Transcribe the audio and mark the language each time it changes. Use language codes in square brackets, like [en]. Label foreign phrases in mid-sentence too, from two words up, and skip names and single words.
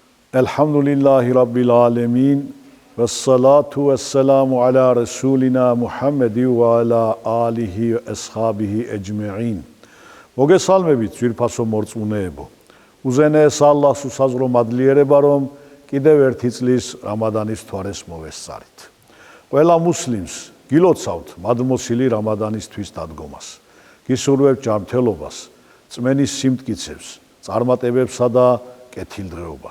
[ar] الحمد لله رب العالمين. والصلاة والسلام على رسولنا محمد وعلى آله وأصحابه أجمعين. [ka] მოგესალმებით ძვირფასო მორწმუნეებო. უზენაეს ალლაჰს უსაზრო მადლიერება, რომ კიდევ ერთი წლის რამადანის თვარეს მოვესწარით. ყველა მუსლიმს გილოცავთ მადმოსილი რამადანის თვის დადგომას. გისურვებთ ჯანმრთელობას, წმენის სიმტკიცებს, წარმატებებსა და კეთილდღეობას.